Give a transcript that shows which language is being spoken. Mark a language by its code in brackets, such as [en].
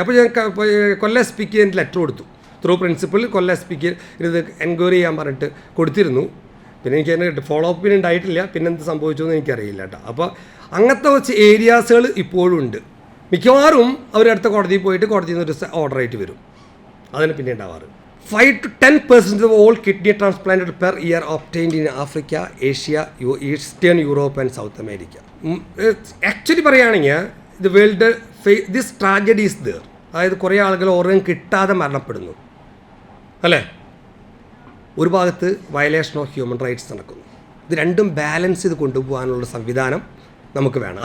[ml] അപ്പോൾ ഞാൻ കൊല്ലം SPക്ക് എൻ്റെ ലെറ്റർ കൊടുത്തു. ത്രൂ പ്രിൻസിപ്പൽ കൊല്ലം SPക്ക് ഇത് എൻക്വയറി ചെയ്യാൻ പറഞ്ഞിട്ട് കൊടുത്തിരുന്നു. പിന്നെ എനിക്ക് അതിന് ഫോളോ അപ്പിന് ഉണ്ടായിട്ടില്ല. പിന്നെ എന്ത് സംഭവിച്ചു എന്ന് എനിക്കറിയില്ല കേട്ടോ. അപ്പോൾ അങ്ങനത്തെ കുറച്ച് ഏരിയാസുകൾ ഇപ്പോഴും ഉണ്ട്. മിക്കവാറും അവരടുത്ത കോടതിയിൽ പോയിട്ട് കോടതിയിൽ നിന്ന് ഒരു ഓർഡർ ആയിട്ട് വരും. അതിന് പിന്നെ ഉണ്ടാവാറ് [en] 5 to 10% of all kidney transplanted per year obtained in Africa, Asia, Eastern Europe and South America. Actually [ml] പറയുകയാണെങ്കിൽ [en] World this tragedy is there. [ml] അതായത് കുറേ ആളുകൾ ഓർഗൻ കിട്ടാതെ മരണപ്പെടുന്നു അല്ലേ. ഒരു ഭാഗത്ത് വയലേഷൻ ഓഫ് ഹ്യൂമൻ റൈറ്റ്സ് നടക്കുന്നു. ഇത് രണ്ടും ബാലൻസ് ചെയ്ത് കൊണ്ടുപോകാനുള്ള സംവിധാനം നമുക്ക് വേണം.